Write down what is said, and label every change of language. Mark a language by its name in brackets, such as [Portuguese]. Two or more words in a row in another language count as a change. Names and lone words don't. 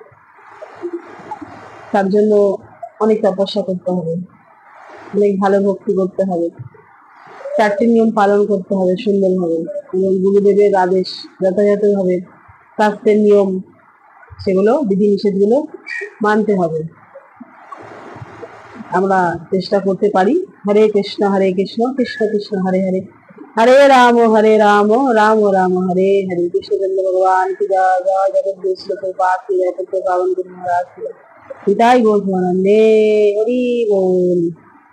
[Bangla] তার জন্য অনেক তপস্যা করতে হবে, অনেক ভালো ভক্তি করতে হবে, 4টি নিয়ম পালন করতে হবে সুন্দরভাবে, এবং গুরুদেবের আদেশ যথাযথভাবে শাস্ত্রের নিয়ম সেগুলো বিধিনিষেধ গুলো মানতে হবে। আমরা চেষ্টা করতে পারি। [Sanskrit] হরে কৃষ্ণ কৃষ্ণ কৃষ্ণ হরে হরে, हरे राम राम राम हरे हरे। [Hindi] कृष्ण चंद्र भगवान की जय, जय जगत विश्व के पास की जय, पावन गुरु महाराज की। [Bangla] নিতাই গৌর ভবানন্দে হরি বল।